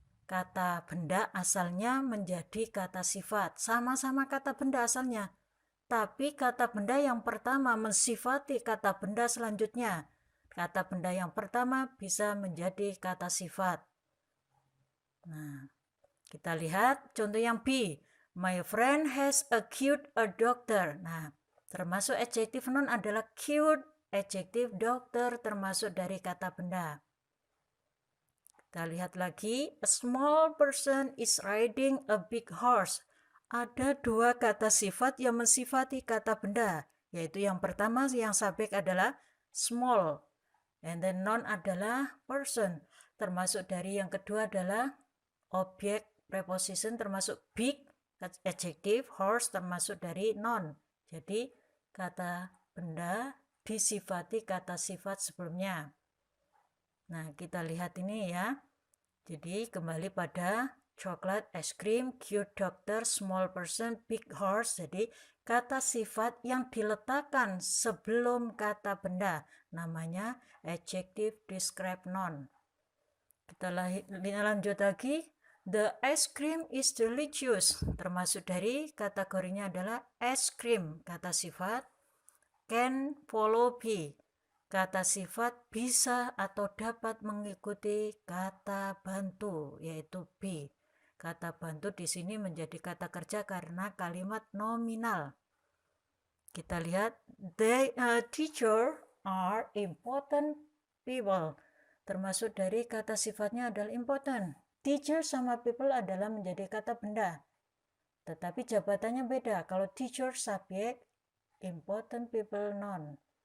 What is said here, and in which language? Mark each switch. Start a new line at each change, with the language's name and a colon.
Indonesian: Kata benda asalnya menjadi kata sifat, sama-sama kata benda asalnya, tapi kata benda yang pertama mensifati kata benda selanjutnya. Kata benda yang pertama bisa menjadi kata sifat. Nah, kita lihat contoh yang B.
English: My friend has a cute a doctor.
Indonesian: Nah, termasuk adjective noun adalah cute, adjective doctor termasuk dari kata benda. Kita lihat lagi,
English: a small person is riding a big horse.
Indonesian: Ada 2 kata sifat yang mensifati kata benda, yaitu yang pertama yang subjek adalah small, and then noun adalah person, termasuk dari yang kedua adalah objek preposition termasuk big, adjective, horse termasuk dari noun. Jadi kata benda disifati kata sifat sebelumnya. Nah, kita lihat ini ya. Jadi kembali pada chocolate, ice cream, cute doctor, small person, big horse. Jadi kata sifat yang diletakkan sebelum kata benda namanya adjective describe noun. Kita lanjut lagi.
English: The ice cream is delicious.
Indonesian: Termasuk dari kategorinya adalah ice cream, kata sifat.
English: Can follow be.
Indonesian: Kata sifat bisa atau dapat mengikuti kata bantu, yaitu be. Kata bantu di sini menjadi kata kerja karena kalimat nominal. Kita lihat,
English: teacher are important people.
Indonesian: termasuk dari kata sifatnya adalah important. Teacher sama people adalah menjadi kata benda. Tetapi jabatannya beda. Kalau teacher subjek, important people noun.